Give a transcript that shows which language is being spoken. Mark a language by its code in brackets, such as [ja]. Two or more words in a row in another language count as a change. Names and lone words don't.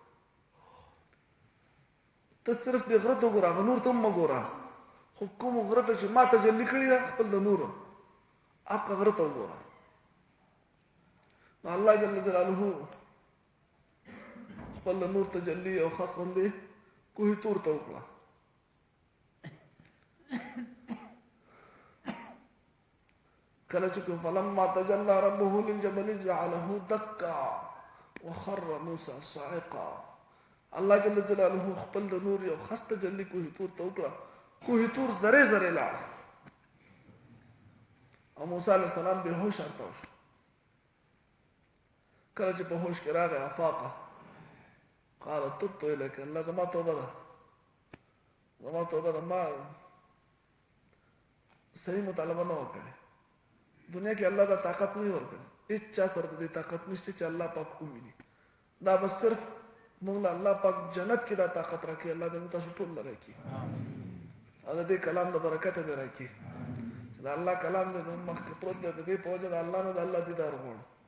[ps] ته صرف دې غرته وګوره نور ته هم وګوره خو کوم غرته چې ما ته جلی کړی ده خپل د نور اقا غرته وګوره نو الله [ar] جل جلاله [ps] خپل نور تجلی او خاص باندې کوه تور ته وکړه کله چې [ar] فلما تجلى ربه للجبل جعله دكا وخر موسى صاعقا [ps] الله [ar] جل جلاله [ps] خپل د نور یو خاص تجلی کوه تور ته وکړه کوه تور زره زره لا او موسی [ar] علیہ السلام [ps] به هوش ارته شو کله چې په هوش کې راغی افاقه [ar] قال تبت اليك [ps] الله زما توبه ده ما صحیح مطالبه نه وکړي دنیا کې الله دا طاقت نه ورکړي هیڅ چا سره دې طاقت نشته چې الله پاک وویني دا بس صرف موږ الله پاک جنت کې دا طاقت راکړي الله دې تاسو ټول راکړي دا دې کلام د برکت دې راکړي چې دا الله کلام دې مخکې پروت دې په وجه د الله نه د الله دیدار غواړي